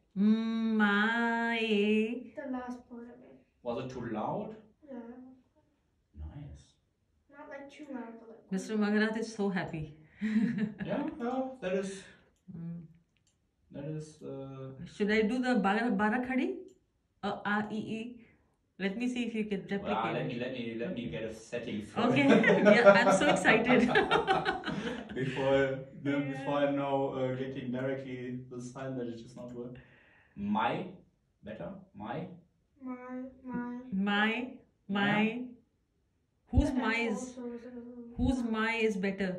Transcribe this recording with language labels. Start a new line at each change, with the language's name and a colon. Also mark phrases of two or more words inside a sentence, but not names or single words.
English: My. The last part of it. Was it too loud? Yeah. Nice. Not like too loud, but like. Mr. Mangalat is so happy. Yeah, that is. That is. Should I do the Barakhadi? A-E-E. Let me see if you can replicate. Well, let me get a setting for okay. Yeah, I'm so excited. before I'm now getting directly the sign that it is not good. My better. My. Yeah. Whose my is better?